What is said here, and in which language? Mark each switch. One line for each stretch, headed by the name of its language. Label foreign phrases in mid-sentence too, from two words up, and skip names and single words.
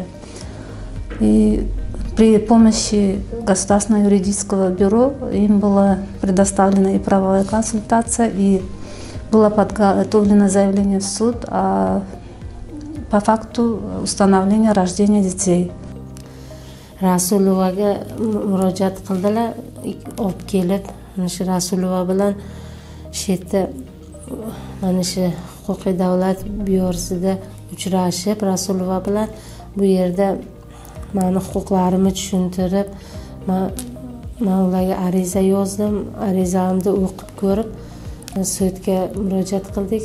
Russian: И при помощи Государственного юридического бюро им была предоставлена и правовая консультация, и было подготовлено заявление в суд по факту установления рождения детей.
Uzbek: Rasulovaga murojaat qildilar, olib kelib, mana shu Rasulova bilan shu yerda mana shu huquqiy davlat byurosida uchrashib, Rasulova bilan bu yerda meni huquqlarimni tushuntirib, men ularga ariza yozdim, arizamni o'qib ko'rib, sudga murojaat qildik.